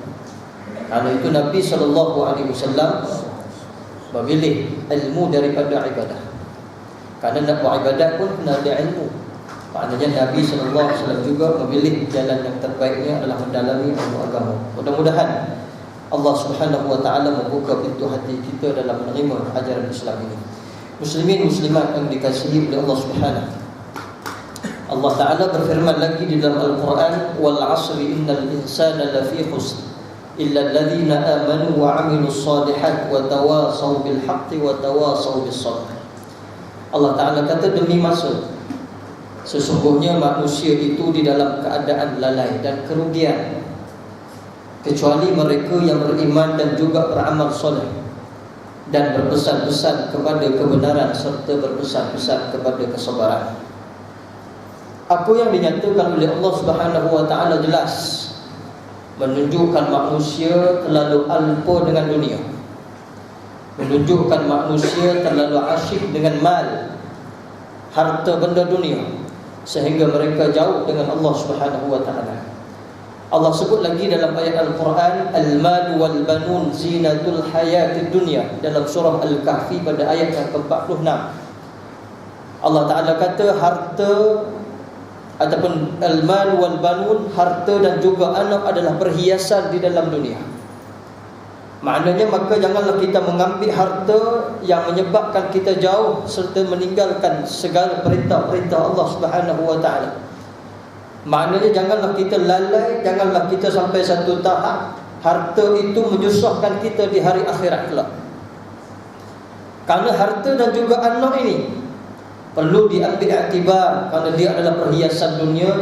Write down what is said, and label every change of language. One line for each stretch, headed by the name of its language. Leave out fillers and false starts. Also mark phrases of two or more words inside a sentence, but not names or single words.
Malay: Karena itu Nabi SAW memilih ilmu daripada ibadah. Karena nak buat ibadat pun kena ada ilmu. Maknanya Nabi SAW juga memilih jalan yang terbaiknya adalah mendalami ilmu agama. Mudah-mudahan Allah
Arabic: سبحانه وتعالى
Malay: membuka pintu hati kita dalam menerima ajaran Islam ini. Muslimin muslimat yang dikasihi oleh Allah Subhanahu. Allah Ta'ala berfirman lagi di dalam Al-Quran,
Arabic: والعصر إن الإنسان لفي خسر إلا الذين آمنوا وعملوا الصالحات وتواصوا بالحق وتواصوا بالصبر.
Malay: Allah Ta'ala kata, demi masa, sesungguhnya manusia itu di dalam keadaan lalai dan kerugian, kecuali mereka yang beriman dan juga beramal soleh dan berpesan-pesan kepada kebenaran serta berpesan-pesan kepada kesabaran. Apa yang dinyatakan oleh Allah
Arabic: سبحانه وتعالى
Malay: jelas menunjukkan manusia terlalu alpa dengan dunia, menunjukkan manusia terlalu asyik dengan mal, harta benda dunia, sehingga mereka jauh dengan Allah
Arabic: سبحانه وتعالى.
Malay: Allah sebut lagi dalam ayat Al-Quran,
Arabic: المال والبنون زينة الحياة الدنيا,
Malay: dalam surah Al-Kahfi pada ayat yang ke-46. Allah Ta'ala kata harta ataupun
Arabic: المال والبنون,
Malay: harta dan juga anak adalah perhiasan di dalam dunia. Maknanya maka janganlah kita mengambil harta yang menyebabkan kita jauh serta meninggalkan segala perintah-perintah Allah
Arabic: سبحانه وتعالى.
Malay: Maknanya janganlah kita lalai, janganlah kita sampai satu tahap harta itu menyusahkan kita di hari akhirat kelak. Karena harta dan juga anak ini perlu diambil iktibar kerana dia adalah perhiasan dunia.